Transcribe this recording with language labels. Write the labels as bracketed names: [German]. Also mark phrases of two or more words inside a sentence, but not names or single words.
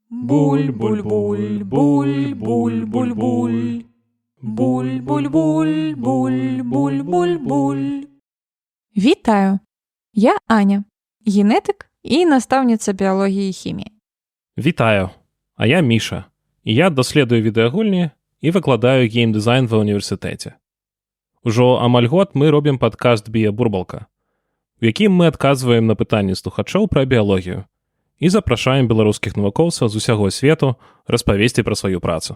[Belarusian] Буль-буль-буль, буль-буль-буль-буль. Буль-буль-буль, буль-буль-буль-буль. Вітаю! Я Аня, генетик і настаўніца біялогіі і хіміі. Вітаю! А я Міша, і я даследую відэагульні і выкладаю геймдызайн ва ўніверсітэце. Ужо амаль год мы робім падкаст «Біябурбалка», у якім мы адказваем на пытанні слухачоў пра біялогію і запрашаем беларускіх навукоўцаў з усяго свету распавесці пра сваю працу.